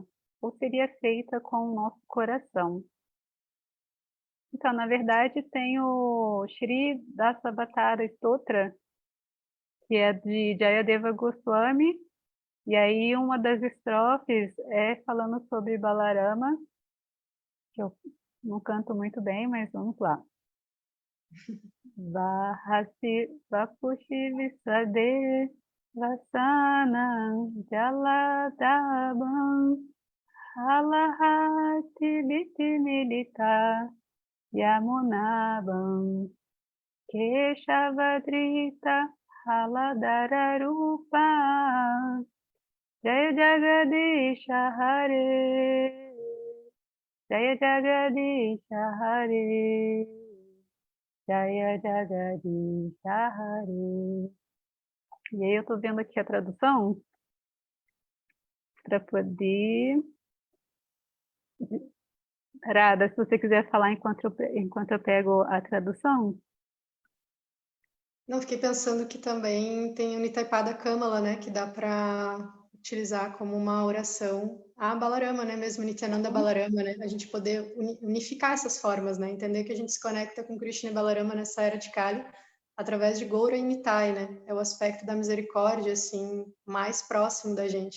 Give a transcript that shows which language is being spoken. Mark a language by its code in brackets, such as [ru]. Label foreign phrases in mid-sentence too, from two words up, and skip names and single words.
[pt] Ou seria feita com o nosso coração? Então, na verdade, tem o Shri Dasavatara Stotra, que é de Jayadeva Goswami, e aí uma das estrofes é falando sobre Balarama, que eu não canto muito bem, mas vamos lá. [sa] वहसि वपुषि विशदे वसनं जलदाभं हलहति लिति मिलित यमुनाभं केशवधृत हलधररूप जय जगदीश हरे. जय जगदीश हरे, जय जगदीश हरे. [pt] E aí eu tô vendo aqui a tradução para poder... Radha, se você quiser falar enquanto eu pego a tradução. Não, fiquei pensando que também tem o Nitaipada Kamala, né, que dá para utilizar como uma oração a Balarama, né, mesmo Nityananda Balarama, né, a gente poder unificar essas formas, né, entender que a gente se conecta com Krishna e Balarama nessa era de Kali através de Goura e Nitai, né, é o aspecto da misericórdia, assim, mais próximo da gente.